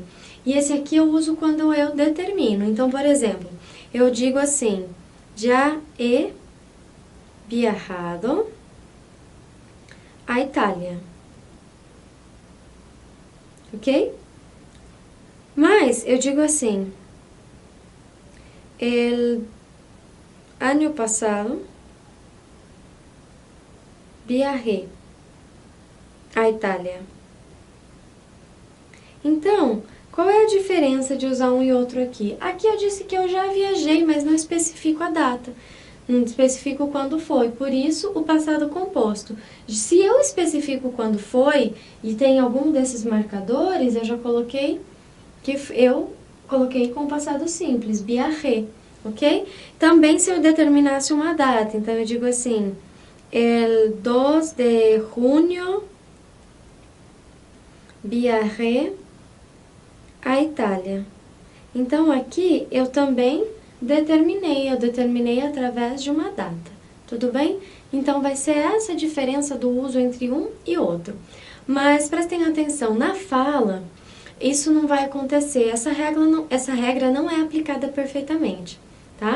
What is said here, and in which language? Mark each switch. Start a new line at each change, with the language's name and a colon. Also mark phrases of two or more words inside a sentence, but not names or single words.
Portuguese: E esse aqui eu uso quando eu determino. Então, por exemplo, eu digo assim, já
Spanish: he viajado
Portuguese: à Itália. Ok? Mas eu digo assim,
Spanish: el año pasado viajé à Itália.
Portuguese: Então, qual é a diferença de usar um e outro aqui? Aqui eu disse que eu já viajei, mas não especifico a data. Não especifico quando foi, por isso o passado composto. Se eu especifico quando foi e tem algum desses marcadores, eu já coloquei com o passado simples, viajé, ok? Também se eu determinasse uma data, então eu digo assim,
Spanish: el 2 de junio viajé à Itália.
Portuguese: Então aqui eu também eu determinei através de uma data, tudo bem? Então vai ser essa a diferença do uso entre um e outro. Mas prestem atenção, na fala, isso não vai acontecer, essa regra não é aplicada perfeitamente, tá?